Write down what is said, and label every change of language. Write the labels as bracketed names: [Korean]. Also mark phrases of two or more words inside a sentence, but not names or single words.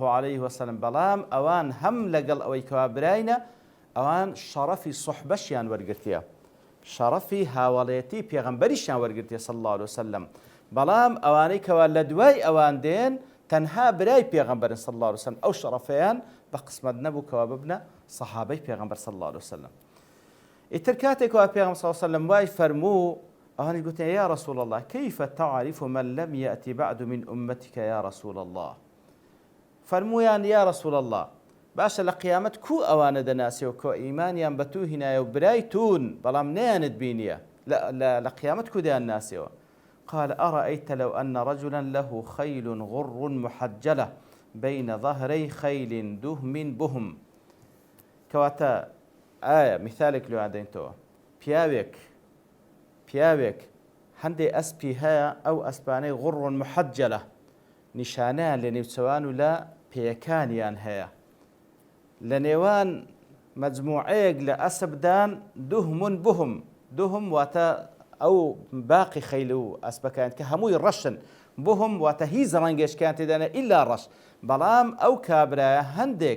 [Arabic] عليه وسلم [Central Kurdish] بەڵام ئەوان هەم لەگەڵ ئەوەی کەوا براینە ئەوان شەڕەفی سوحبەشیان وەرگرتیە شەڕەفی هاوڵێتی پێغەمبەریشیان وەرگرتیە [Arabic] صلی الله عليه وسلم [Central Kurdish] بەڵام ئەوانەی کەوا لە دوای ئەوان دێن تەنها برای پێغەمبەرن [Arabic] صلی الله عليه وسلم [Central Kurdish] ئەو شەڕەفەیان بە قسمەت نەبوو کەوا ببنە سەحابەی پێغەمبەر [Arabic] صلی الله عليه وسلم [Central Kurdish] ئیتر کاتێکەوە پێغەمبەر [Arabic] صلی الله عليه وسلم [Central Kurdish] وای فەرموو ئەوانەی گوتیان [Arabic] يا رسول الله كيف تعرف من لم يأتي بعد من أمتك يا رسول الله فەرموویان يا رسول الله [Central Kurdish] باشە لە قیامەت کو ئەوانە دەناسیەوە کۆ ئیمانیان بە تو هینایە و برای تون بەڵام نەیانت بینیە لە قیامەت کو دەیان ناسیەوە [Arabic] قال أرأيت لو أن رجلا له خيل غر محجلة بين ظهري خيل دهم بهم كواتا مثالك لو عندنا [Central Kurdish] پیاوێک هەندێک ئەسپی هەیە ئەو ئەسپانەی [Arabic] غڕ محەجەلە [Central Kurdish] نیشانەیان لە نێوچەوان و لە پێیەکانیان هەیە لە نێوان مەجموعەیەک لە ئەسپدان دوهم واتە ئەو باقی خەیل و ئەسپەکان کە هەمووی ڕەشن بهم واتە هیچ ڕەنگێشکیان تێدانە ئیلا ڕەش بەڵام ئەو کابرایە هەندێک